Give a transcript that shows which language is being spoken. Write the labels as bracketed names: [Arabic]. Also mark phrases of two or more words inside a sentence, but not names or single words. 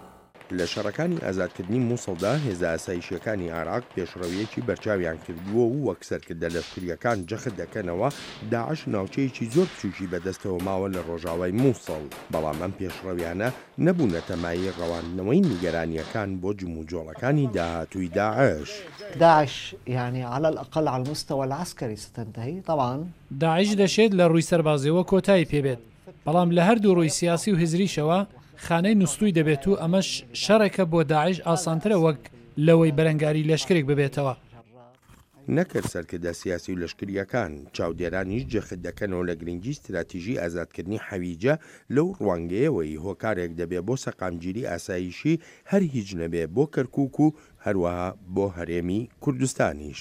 [Central Kurdish] لە شەڕەکانی ئازادکردنی مووسڵدا هێزە ئاسایشیەکانی عێراق پێشڕەویەکی بەرچاویان کردووە و وەک سەرکردە لەشکریەکان جەخت دەکەنەوە داعش ناوچەیەکی زۆر بچووکی بەدەستەوە ماوە لە ڕۆژاوای مووسڵ. بەڵام ئەم پێشڕەویانە نەبوونە تەمایی ڕەوانەوەی نیگەرانیەکان بۆ جموجۆڵەکانی داهاتووی داعش. [Arabic] داعش يعني على الأقل على المستوى العسكري ستنتهي طبعا. [Central Kurdish] داعش دەشێت لە ڕووی سەربازیەوە کۆتایی پێبێت بەڵام لە هەردوو ڕووی سیاسی و هزریشەوە خانەی نووسوی دەبێت و ئەمەش شەڕێکە بۆ داعش ئاسانترە وەک لەوەی بەرەنگاری لەشکرێک ببێتەوە. نەکرد سەرکردە سیاسی و لەشکریەکان چاودێرانیش جەخت دەکەنەوە لە گرنگی استراتیژی ئازادکردنی حەویجە لەو ڕوانگەیەوەی هۆکارێک دەبێت بۆ سەقامگیری ئاسایشی هەر هیچ نەبێ بۆ کەرکووک و هەروەها بۆ هەرێمی کوردستانیش.